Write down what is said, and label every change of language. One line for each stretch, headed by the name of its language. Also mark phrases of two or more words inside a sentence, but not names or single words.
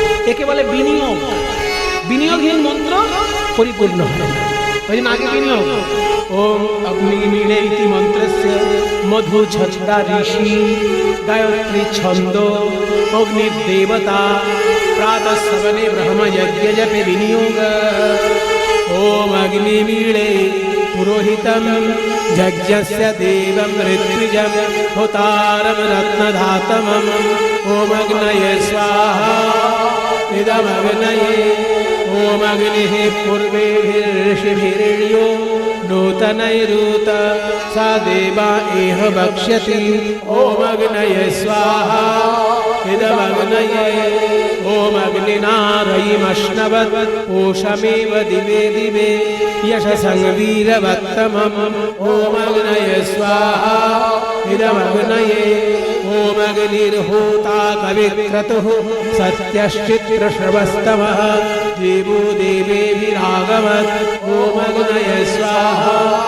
Bangla: একে বলে বিনিয়োগ। বিনিয়োগহীন মন্ত্র পরিপূর্ণ হয় না। ওই জন্য আগে বিনিয়োগ।
Sanskrit: ওম অগ্নিমিলে ইতি মন্ত্রস্য মধু ছন্দা ঋষি গায়ত্রী ছন্দ অগ্নিদেবতা প্রাতঃ শ্রবণে ব্রহ্মযজ্ঞ জপে বিনিয়োগ। ওম অগ্নিমিলে পুরোহিতম যজ্ঞস্য দেবম ঋত্বিজম হোতারম রত্নধাতমম ওম অগ্নয়ে স্বাহা ইদমগ্নয়ে ओम अग्निः पूर्वेभिर्षिभिर्यो नूतनैरुत सा देवा इह वक्ष्यति ओम अग्नये स्वाहा इदमग्नये ओम अग्निनारयिमश्नवत् पूषमेव दिवे दिवे यशसं वीरवत्तमम् ओम अग्नये स्वाहा इदमग्नये ओम अग्निर्होता कविक्रतुः सत्यश्चित्रश्रवस्तमः देवो देवेभिरागमत् ओम अग्नये स्वाहा